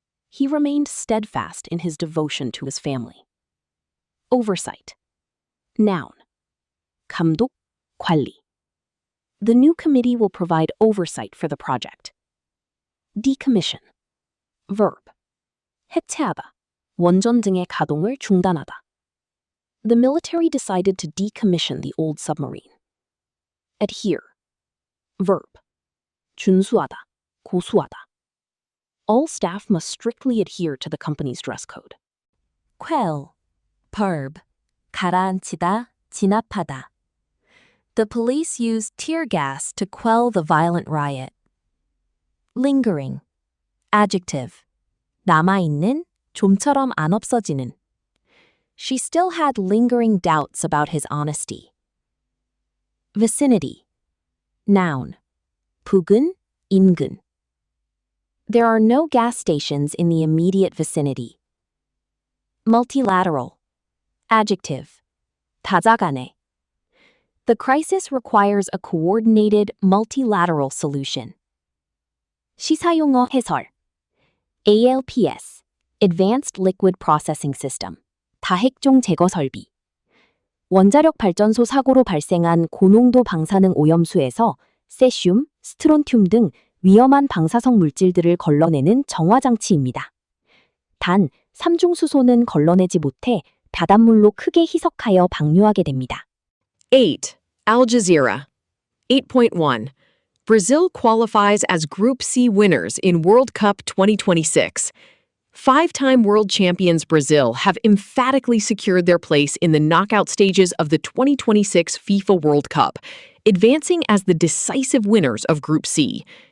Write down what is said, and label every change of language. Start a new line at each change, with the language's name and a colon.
English: He remained steadfast in his devotion to his family. Oversight. Noun.
Korean: 감독, 관리.
English: The new committee will provide oversight for the project. Decommission. Verb. 해체하다.
Korean: 원전 등의 가동을 중단하다.
English: The military decided to decommission the old submarine. Adhere. Verb.
Korean: 준수하다. 고수하다.
English: All staff must strictly adhere to the company's dress code. Quell. Verb.
Korean: 가라앉히다, 진압하다.
English: The police used tear gas to quell the violent riot. Lingering. Adjective.
Korean: 남아있는, 좀처럼 안 없어지는.
English: She still had lingering doubts about his honesty. Vicinity. Noun.
Korean: 부근, 인근.
English: There are no gas stations in the immediate vicinity. Multilateral. Adjective. 다자간에. The crisis requires a coordinated, multilateral solution.
Korean: 시사용어 해설. ALPS.
English: Advanced Liquid Processing System.
Korean: 다핵종 제거 설비. 원자력 발전소 사고로 발생한 고농도 방사능 오염수에서 세슘, 스트론튬 등 위험한 방사성 물질들을 걸러내는 정화장치입니다. 단, 삼중수소는 걸러내지 못해 바닷물로 크게 희석하여 방류하게 됩니다. 8. Al Jazeera. 8.1.
English: Brazil qualifies as Group C winners in World Cup 2026. Five-time world champions Brazil have emphatically secured their place in the knockout stages of the 2026 FIFA World Cup, advancing as the decisive winners of Group C.